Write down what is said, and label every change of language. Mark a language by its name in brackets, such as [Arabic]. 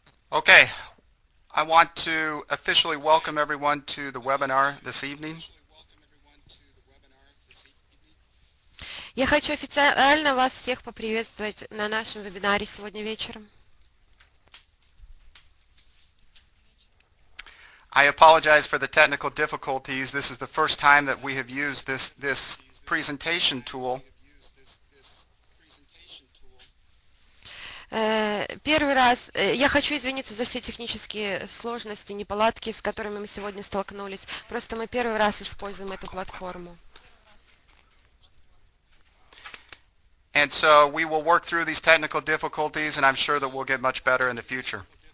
[English] Okay, I want to officially welcome everyone to the webinar this evening. [Russian] Я хочу официально вас всех поприветствовать на нашем вебинаре сегодня вечером. [English] I apologize for the technical difficulties. This is the first time that we have used this presentation tool. [Russian] Первый раз я хочу извиниться за все технические сложности, неполадки, с которыми мы сегодня столкнулись. Просто мы первый раз используем эту платформу. [English] And so we will work through these technical difficulties, and I'm sure that we'll get much better in the future.